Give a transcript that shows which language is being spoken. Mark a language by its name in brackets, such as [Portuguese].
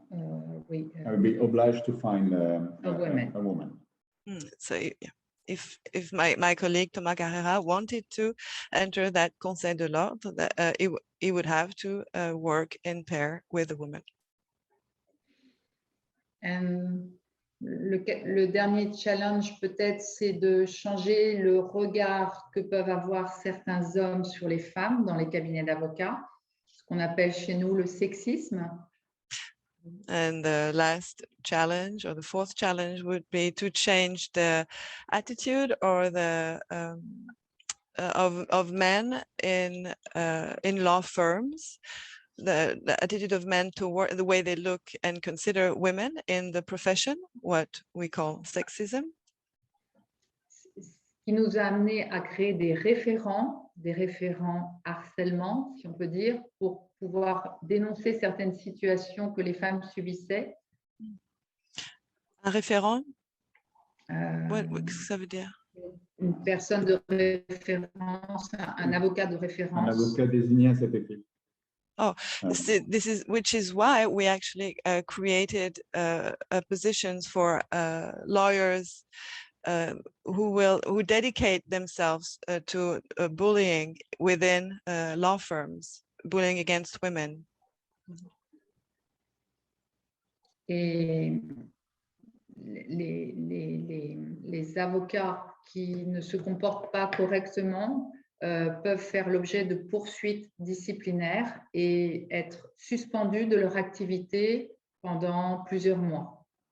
[English] I will be obliged to find a woman. A woman. So yeah, if my colleague Thomas Carrera wanted to enter that Conseil de l'Ordre, he would have to work in pair with a woman. [French] And le dernier challenge peut-être, c'est de changer le regard que peuvent avoir certains hommes sur les femmes dans les cabinets d'avocats, ce qu'on appelle chez nous le sexisme. [English] And the last challenge, or the fourth challenge, would be to change the attitude or the of men in law firms the attitude of men toward the way they look and consider women in the profession, what we call sexism. [French] Ce qui nous a amené à créer des référents harcèlement, si on peut dire, pour pouvoir dénoncer certaines situations que les femmes subissaient. Un référent, Euh, qu'est-ce que ça veut dire? Une personne de référence, un avocat de Un référence. avocat désigné à cet effet. Oh, Ouais. [English] which is why we actually created positions for lawyers who dedicate themselves to bullying within law firms, bullying against women. [French] Et les avocats qui ne se comportent pas correctement peuvent faire l'objet de poursuites disciplinaires et être suspendus de leur activité pendant plusieurs mois.